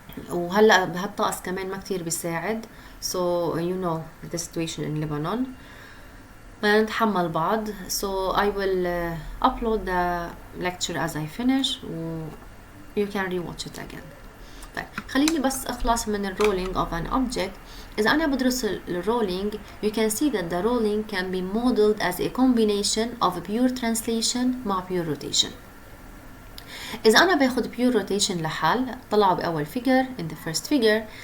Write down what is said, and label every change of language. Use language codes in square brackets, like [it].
[ar] وهلأ بهالطقس كمان ما كتير بيساعد. [en] So you know the situation in Lebanon. [ar] بدنا نتحمل بعض. [en] So I will upload the lecture as I finish. You can rewatch it again. [ar] طيب خليني بس اخلص من الرولينج of an object. إذا أنا بدرس الرولينج [en] you can see that the rolling can be modeled as a combination of pure translation مع pure rotation. [ar] إذا أنا باخد pure rotation لحال طلعوا بأول figure [en] in the first figure.